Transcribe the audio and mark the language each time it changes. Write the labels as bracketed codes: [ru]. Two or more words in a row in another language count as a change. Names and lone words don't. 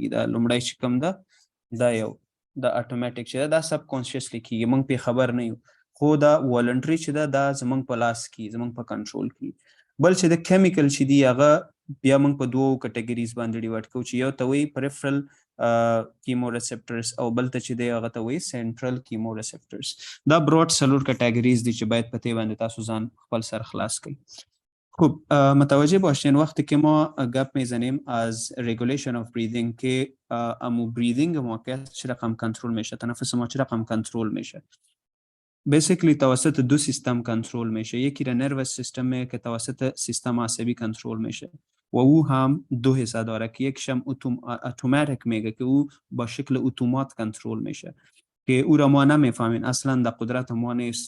[ps] دا لومړی چې کوم ده دا یو د اټومیټک چې دا سب کانشیسلی کیږي، موږ پې خبر نه یو، خو دا والنټري چې ده دا زموږ په لاس کې، زموږ په کنټرول کې. بل چې د کیمیکل چې دی هغه بیا موږ په دوو کټګریز باندې ډیوایډ کوو، چې یو ته وایي [en] peripheral chemoreceptors [ps] او بل ته چې دی هغه ته وایي [en] central chemoreceptors. [ps] دا براډ څلور کټګریز دي چې باید په دې باندې تاسو ځان خپل سر خلاص کړئ. [fa] خوب متوجه باشین وقتی که ما گپ میزنیم از [en] regulation of breathing [fa] که امو بریدینگ ما که چه رقم کنترل میشه، تنفس ما چه رقم کنترل میشه، بیسیکلی توسط دو سیستم کنترل میشه. یکی را [en] nervous system [fa] که توسط سیستم عصبی کنترل میشه و او هم دو حصه داره که یکیش هم اتوماتیک میگه که او با شکل اتومات کنترل میشه که او را ما نمیفهمیم، اصلا در قدرت ما نیست.